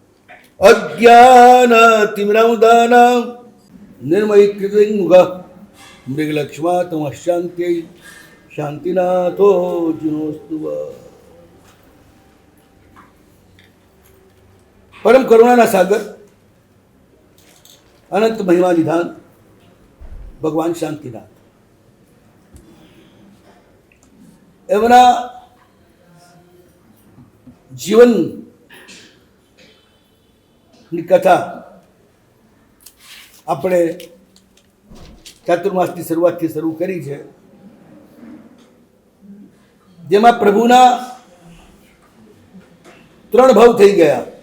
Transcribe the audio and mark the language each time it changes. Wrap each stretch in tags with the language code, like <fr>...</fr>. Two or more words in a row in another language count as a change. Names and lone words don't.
<sa>अज्ञानतिमिरमुदानां निर्मयीकृतिमुखः मृगलक्ष्मा तमशान्त्यै शांतिनाथो जिनोस्तु परम करुणाना सागर</sa> <gu>અનંત મહિમા નિધાન ભગવાન શાંતિનાથ એમના જીવન ની કથા આપણે ચાતુર્માસની શરૂઆતથી શરૂ કરી છે, જેમાં પ્રભુના ત્રણ ભાવ થઈ ગયા.</gu>